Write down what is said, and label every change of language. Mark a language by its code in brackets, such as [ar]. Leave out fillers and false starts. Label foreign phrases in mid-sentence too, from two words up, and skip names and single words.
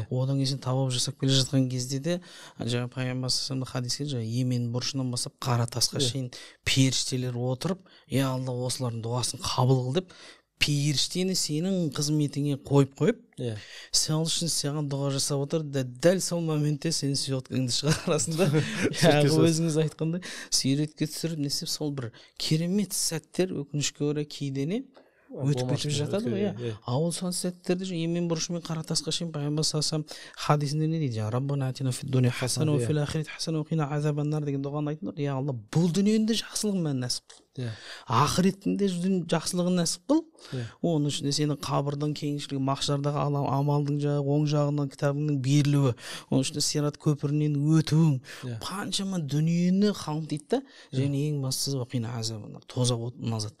[kk] Одан кейін сен тауап жасап келе жатқан кезде де жаңа пайғамбар [ar] صلى الله عليه [kk] хадисте Йемен бұрышынан бастап қара тасқа шейін періштелер отырып, я Алла осылардың дұғасын қабыл қыл деп періштені сенің қызметіңе қойып, сен үшін саған дұға жасап отыр, дәл сол моментте сен сүйреткіңді шығарасың да. Өзіңіз айтқандай, суретке түсіріп, несеп сол бір керемет сәттер өкінішке орай кейде өтіп кетіп жатады ғой. Ол сон сәттерде Йемен бұрышымен қара тасқа шейін пайғамбар [ar] صلى الله عليه [kk] хадисінде не дейді? [ar] ربنا آتنا في الدنيا حسنة وفي الآخرة حسنة وقنا عذاب النار [kk] деген дұғаны айтыңдар. Я Алла, бұл дүниенде жақсылығын маған нәсіп қыл. Ақыреттінде жақсылығын нәсіп қыл. Оның ішінде сенің қабірдің кеңшілігі, махшардағы амалдың оң жағынан кітабыңның берілуі, оның ішінде сират көпірінен өтуің, қаншама дүниені қамтиды да, және ең бастысы [ar] قنا عذاب النار, [kk] тозақ отынан азат.